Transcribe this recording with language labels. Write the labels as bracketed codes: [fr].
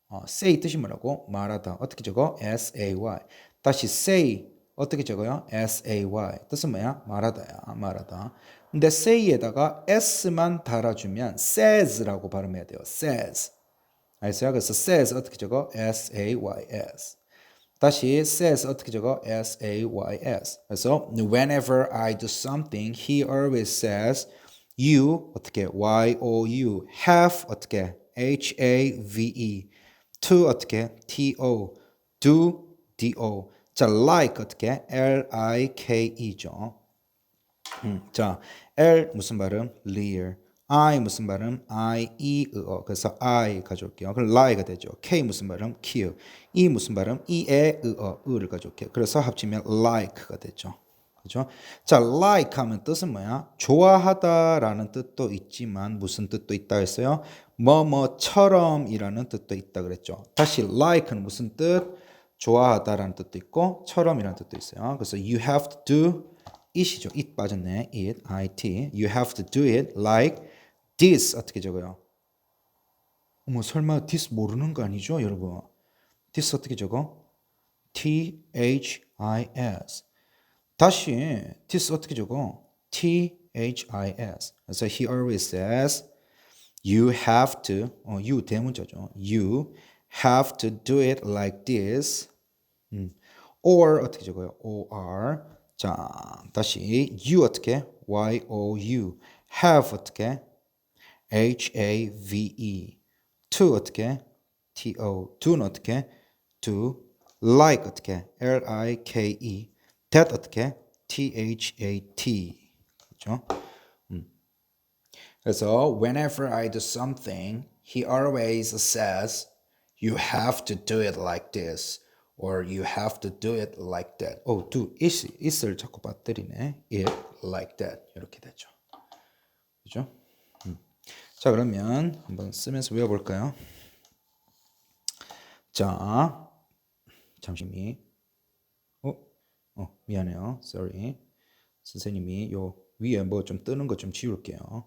[ko] say 뜻이 뭐라고? 말하다. 어떻게 적어? SAY. 다시 say. 어떻게 적어요? SAY. 뜻은 뭐야? 말하다야. 말하다. 근데 say에다가 s만 달아주면 says라고 발음해야 돼요. says. 알겠어요? 그래서 says 어떻게 적어? SAYS. 다시 says 어떻게 적어? [en] S-A-Y-S. 그래서 whenever I do something, he always says you 어떻게? Y-O-U have 어떻게? H-A-V-E to 어떻게? T-O do D-O 자 like 어떻게? [ko] L-I-K-E죠. 자, L 무슨 발음? real. I 무슨 발음? I-E-어. 그래서 I 가져올게요. 그럼 lie가 되죠. K 무슨 발음? kill. E 무슨 발음? E-에-어. 의를 가져올게요. 그래서 합치면 like가 되죠. 그죠? 자, like 하면 뜻은 뭐야? 좋아하다라는 뜻도 있지만 무슨 뜻도 있다 했어요? 뭐뭐처럼이라는 뜻도 있다 그랬죠. 다시 like는 무슨 뜻? 좋아하다라는 뜻도 있고 처럼이라는 뜻도 있어요. 그래서 [en] you have to do it [ko] 이죠. it 빠졌네. it, it. [en] You have to do it like this. [ko] 어떻게 적어요? 어머 설마 this 모르는 거 아니죠, 여러분? [en] this 어떻게 적어? T-H-I-S. [ko] 다시 this 어떻게 적어? [en] T-H-I-S. 그래서 he always says you have to you [ko] 대문자죠. [en] You have to do it like this. [ko] or 어떻게 적어요? or 자 다시 you 어떻게? [en] Y-O-U have 어떻게? H-A-V-E to 어떻게? T-O do는 어떻게? do like 어떻게? L-I-K-E that 어떻게? T-H-A-T 그렇죠? 그래서 whenever I do something, he always says you have to do it like this or you have to do it like that. [ko] do it을 자꾸 빠뜨리네. [en] it like that 이렇게 되죠. [ko] 그죠? 자 그러면 한번 쓰면서 외워볼까요? 자 잠시만요. 미안해요. sorry. 선생님이 요 위에 뭐 좀 뜨는 거 좀 지울게요.